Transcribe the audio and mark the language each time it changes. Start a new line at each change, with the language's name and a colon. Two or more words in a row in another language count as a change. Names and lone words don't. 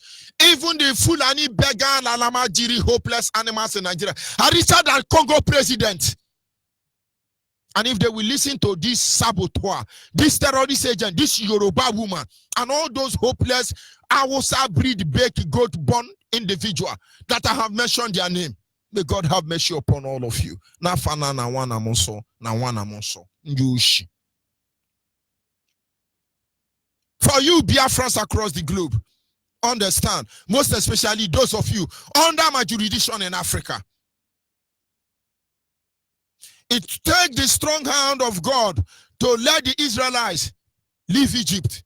English: Even the Fulani, Beggar, Lalama, Jiri, hopeless animals in Nigeria are richer than Congo president. And if they will listen to this saboteur, this terrorist agent, this Yoruba woman, and all those hopeless Awusa breed, baked, goat-born individual that I have mentioned their name, may God have mercy upon all of you. Na fana na wana monso, na wana monso. Yushi. For you Biafrans across the globe, understand, most especially those of you under my jurisdiction in Africa, it takes the strong hand of God to let the Israelites leave Egypt.